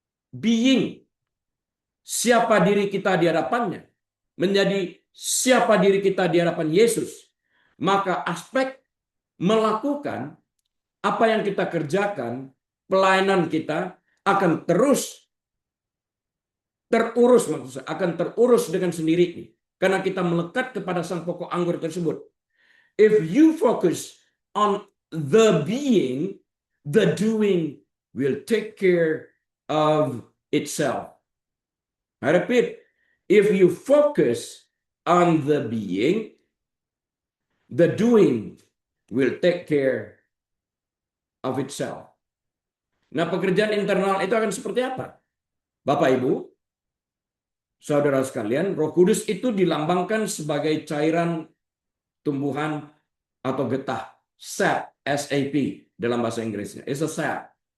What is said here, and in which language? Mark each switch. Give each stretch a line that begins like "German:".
Indonesian: being, siapa diri kita di hadapannya, menjadi siapa diri kita di hadapan Yesus, maka aspek melakukan apa yang kita kerjakan, pelayanan kita akan terus terurus, maksudnya akan terurus dengan sendirinya karena kita melekat kepada sang pokok anggur tersebut.
English: If you focus on the being, the doing will take care of itself. I repeat, if you focus on the being, the doing will take care of itself.
Indonesian: Nah, pekerjaan internal itu akan seperti apa? Bapak Ibu, saudara sekalian, Roh Kudus itu dilambangkan sebagai cairan tumbuhan atau getah. Sap, SAP dalam bahasa Inggrisnya.
English: It's a sap.